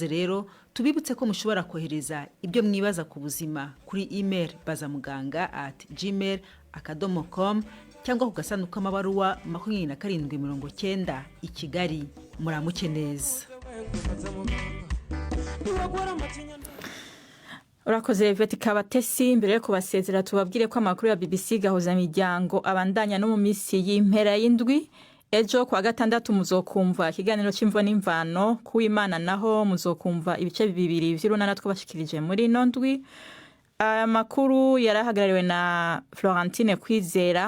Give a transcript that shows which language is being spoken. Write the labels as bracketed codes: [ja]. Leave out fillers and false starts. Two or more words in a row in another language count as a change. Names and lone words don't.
[rw] Rero tubibutse ko mushobora kohereza ibyo mwibaza ku buzima kuri email bazamuganga@gmail.com cyangwa ku gasanduku k'amabaruwa 2790 i Kigali. [rn] Muramuke neza. Urakoze Veti Kabatesi. Mbere yo kubasezera tubabwire ko amakuru ya BBC gahuza miryango abandanya no mu misi y'impera y'indwi. ejo kwa gatandatu muzokumva ikiganiro cy'imvo n'imvano kuw'Imana naho muzokumva ibice bibiri vy'urunana twabashikirije muri ino ndwi. Amakuru yarahagarariwe na Florentine Kwizera.